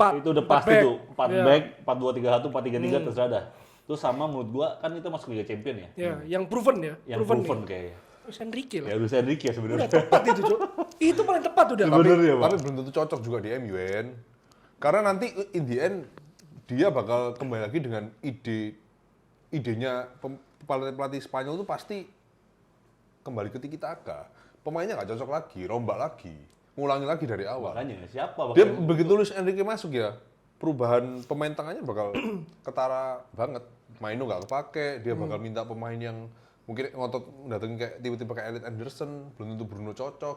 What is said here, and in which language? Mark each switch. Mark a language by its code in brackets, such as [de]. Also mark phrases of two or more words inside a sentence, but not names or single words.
[id] Empat pasti back. tuh 4 Iya. back, 4-2-3-1, 4-3-3 terserah dah. Terus sama menurut gua kan itu masuk Liga Champion ya. Ya, yang proven ya. Yang proven nih. kayaknya. Luis Enrique lah. Ya Luis Enrique ya Udah sebenarnya. tepat itu, Cuk. Itu paling tepat udah. Bener ya, Pak. Tapi belum tentu cocok juga di MU kan. Karena nanti [en] in the end [id] dia bakal kembali lagi dengan idenya pelatih Spanyol itu pasti kembali ke tiki taka. Pemainnya nggak cocok lagi, rombak lagi, ngulangi lagi dari awal. Makanya siapa Dia bakal begitu Luis Enrique masuk ya, perubahan pemain tengahnya bakal ketara banget. Maino nggak kepake, dia bakal minta pemain yang mungkin ngotot datengin kayak tiba-tiba kayak Elliot Anderson, belum tentu Bruno cocok.